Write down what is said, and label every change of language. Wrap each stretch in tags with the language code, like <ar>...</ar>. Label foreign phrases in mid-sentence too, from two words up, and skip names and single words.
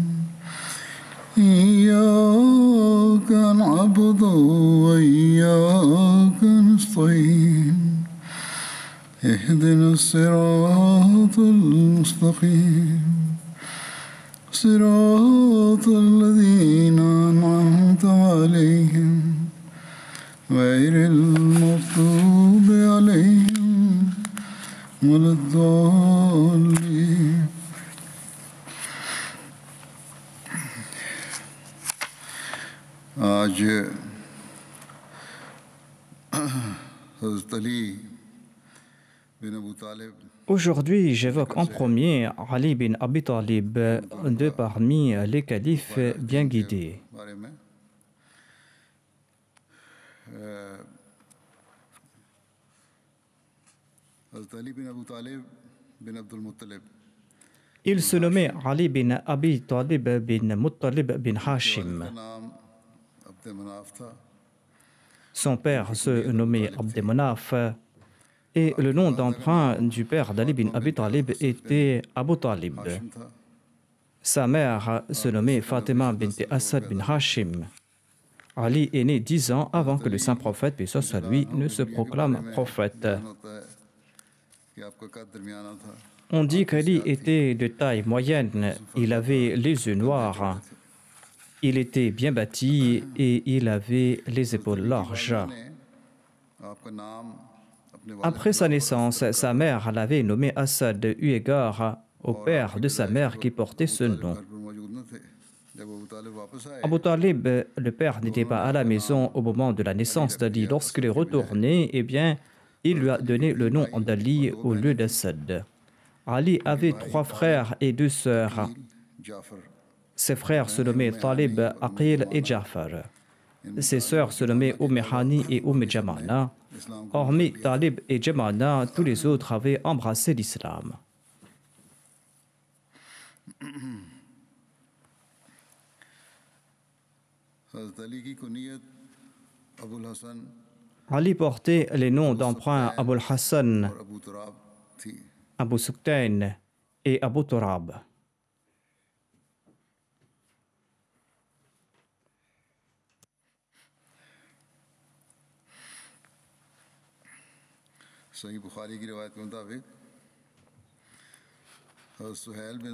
<ar>إياك نعبد وإياك نستعين اهدنا الصراط المستقيم صراط الذين أنعمت عليهم غير المغضوب عليهم ولا الضالين.</ar> <ur>آج حضرت علی بن ابو طالب</ur> <fr>Aujourd'hui, j'évoque en premier Ali bin Abi Talib, de parmi les califes bien guidés.</fr> <ur>بارے میں حضرت علی بن ابو طالب بن عبد المطلب</ur> <fr>Il se nommait Ali bin Abi Talib bin Muttalib bin Hashim.</fr> <ur>کا نام عبد مناف تھا.</ur> <fr>Son père se nommait Abd Manaf et le nom d'emprunt du père d'Ali bin Abi Talib était Abu Talib.</fr> <ur>ہاشم تھا.</ur> <fr>Sa mère se nommait Fatima bint Asad bin Hashim. Ali est né 10 ans avant que le saint prophète, paix soit sur lui, ne se proclame prophète.</fr> <ur>ہوتا ہے کہ آپ کا قد درمیانہ تھا.</ur> <fr>On dit qu'Ali était de taille moyenne, il avait les yeux noirs, il était bien bâti et il avait les épaules larges.</fr> <ur>آپ کا نام اپنے</ur> <fr>Après sa naissance, sa mère l'avait nommé Assad eu égard au père de sa mère qui portait ce nom.</fr> <ur>گھر پر موجود نہ تھے. جب ابو طالب واپس آئے</ur> <fr>Abu Talib, le père, n'était pas à la maison au moment de la naissance d'Ali. Lorsqu'il est retourné, eh bien, il lui a donné le nom d'Ali au lieu d'Assad. Ali avait 3 frères et 2 sœurs.</fr> <ur>जाफर</ur> <fr>Ses frères se nommaient Talib, Aqil et Jafar. Ses sœurs se nommaient Hani et Jamana. Hormis Talib et Jamana, tous les autres avaient embrassé l'islam.</fr> <ur>حضرت علی کی کنیت ابو الحسن</ur> <fr>Ali portait les noms d'emprunt Abul Hassan,</fr> <ur>اور ابو تراب تھی.</ur> <fr>Abu Suktain et Abu Turab.</fr> <ur>صحیح بخاری کی روایت کے مطابق حضرت سہیل بن</ur>